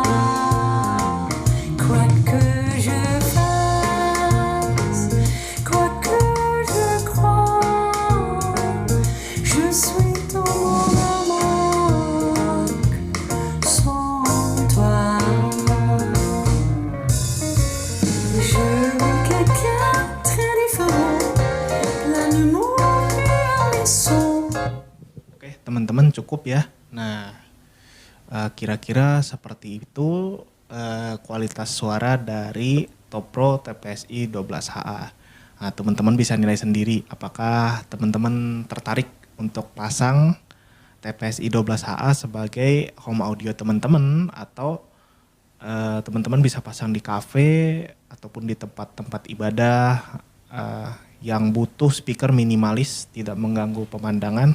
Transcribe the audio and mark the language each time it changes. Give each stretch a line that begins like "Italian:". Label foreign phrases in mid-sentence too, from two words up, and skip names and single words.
French: Quoi que je fasse, quoi que je croie, je suis ton manque sans toi. Je veux quelqu'un très différent, plein d'humour et ambition.
Indonesian: Oke teman-teman cukup ya. Nah kira-kira seperti itu kualitas suara dari Top Pro TPSI 12HA. Nah teman-teman bisa nilai sendiri apakah teman-teman tertarik untuk pasang TPSI 12HA sebagai
English: home audio
Indonesian: teman-teman atau teman-teman bisa pasang di kafe ataupun di tempat-tempat ibadah yang butuh speaker minimalis tidak mengganggu pemandangan.